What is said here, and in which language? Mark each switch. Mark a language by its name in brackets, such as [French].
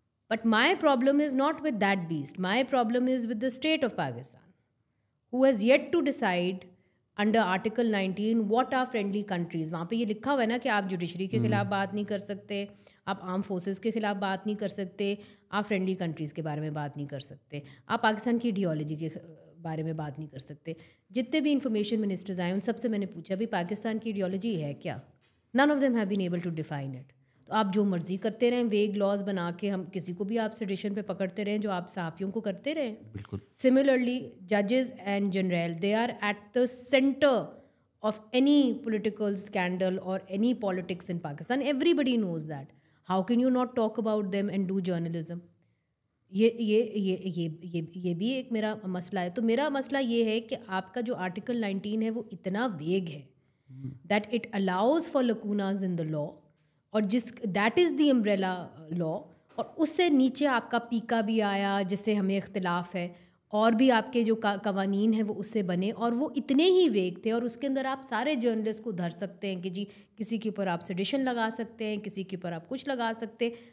[English] But my problem is not with that beast. My problem is with the state of Pakistan, who has yet to decide under Article 19 what are friendly countries. [Urdu] وہاں پہ یہ لکھا ہوا ہے نا کہ آپ جوڈیشری کے خلاف بات نہیں کر سکتے, آپ آرم فورسز کے خلاف بات نہیں کر سکتے, آپ فرینڈلی کنٹریز کے بارے میں بات نہیں کر سکتے, آپ پاکستان کی ایڈیالوجی کے بارے میں بات نہیں کر سکتے. جتنے بھی انفارمیشن منسٹرز آئے ان سب سے میں نے پوچھا بھی پاکستان کی ایڈیالوجی ہے کیا؟ [English] None of them have been able to define it. [Urdu] تو آپ جو مرضی کرتے رہیں, ویگ لاز بنا کے ہم کسی کو بھی آپ سیڈیشن پہ پکڑتے رہیں جو آپ صحافیوں کو کرتے رہیں. بالکل. [English] Similarly ججز and general they are at the centre of any political scandal or any politics in Pakistan. Everybody knows that. How can you not talk about them and do journalism? [Urdu] یہ بھی ایک میرا مسئلہ ہے. تو میرا مسئلہ یہ ہے کہ آپ کا جو آرٹیکل 19 ہے وہ اتنا ویگ ہے [English] that it allows for lacunas in the law, [Urdu] اور [English] that is the umbrella law, [Urdu] اور اس سے نیچے آپ کا پیکا بھی آیا جس سے ہمیں اختلاف ہے, اور بھی آپ کے جو قوانین ہیں وہ اس سے بنے, اور وہ اتنے ہی ویگ تھے, اور اس کے اندر آپ سارے جرنلسٹ کو دھر سکتے ہیں کہ جی کسی کے اوپر آپ سیڈیشن لگا سکتے ہیں, کسی کے اوپر آپ کچھ لگا سکتے.